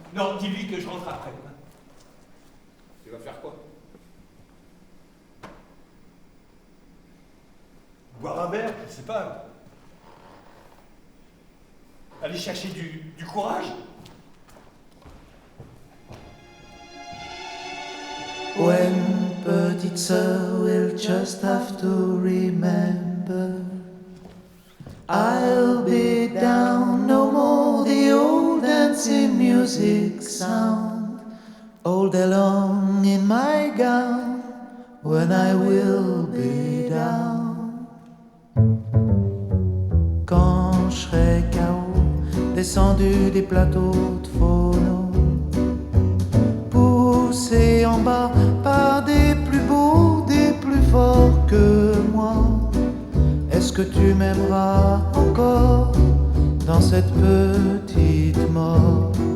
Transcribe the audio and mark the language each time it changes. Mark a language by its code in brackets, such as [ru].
[fr] Non, dis-lui que je rentre après. Tu vas faire quoi? Boire un verre, je sais pas. Aller chercher du courage. [en] When [fr] petite sœur [en] will just have to remember, I'll be down, no more the old dancing music sound, all day long in my gown, when I will be down. [fr] Quand je serai KO, descendu des plateaux de phono, poussé en bas par des plus beaux, des plus forts que moi, est-ce que tu m'aimeras encore dans cette petite mort?